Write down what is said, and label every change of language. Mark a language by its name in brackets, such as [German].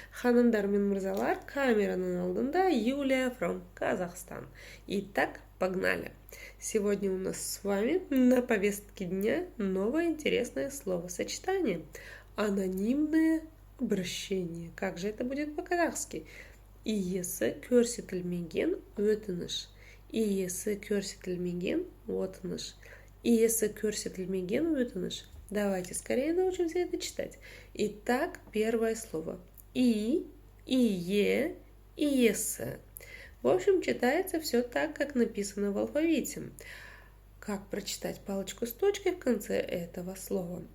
[Kazakh] Ханымдар мен мырзалар, камераның алдында Юлия from Казахстан. [Russian] Итак, погнали. Сегодня у нас с вами на повестке дня новое интересное словосочетание. Анонимное обращение. Как же это будет по-казахски? [Kazakh] Иесі көрсетілмеген өтініш. Иесі көрсетілмеген өтініш. Иесі көрсетілмеген өтініш. [Russian] Давайте скорее научимся это читать. Итак, первое слово. [Kazakh] Ие, иесі. [Russian] В общем, читается все так, как написано в алфавите. Как прочитать палочку с точкой в конце этого слова?